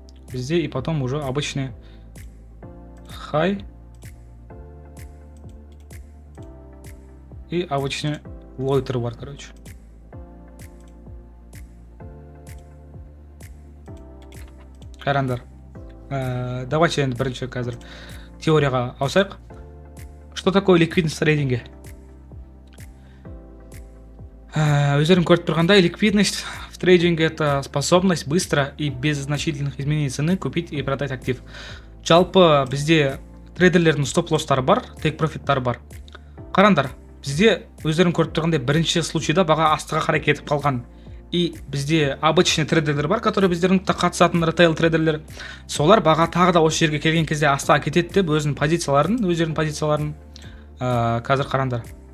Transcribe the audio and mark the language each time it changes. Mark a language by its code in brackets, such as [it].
[kk] Бізде [ru] и потом уже обычный high и обычный low [kk] түрі бар, [ru] короче. [kk] Қараңдар. [ru] Давайте [kk] енді бірінші қазір теорияға ауысайық. [ru] Что такое ликвидность в трейдинге? [kk] Өздерің көріп тұрғандай, [ru] ликвидность в трейдинге это способность быстро и без значительных изменений цены купить и продать актив. [kk] Жалпы бізде трейдерлердің стоп-лосстары бар, тейк-профиттары бар. Қараңдар, бізде өздерің көріп тұрғандай бірінші случайда баға астыға қарай кетіп қалған. [ru] И [kk] бізде обычный трейдерлер бар, [ru] которые [kk] біздердің қатысатын ритейл трейдерлер. Солар баға тағы да осы жерге келген кезде астыға кетеді деп өздерінің позицияларын қазір қараңдар.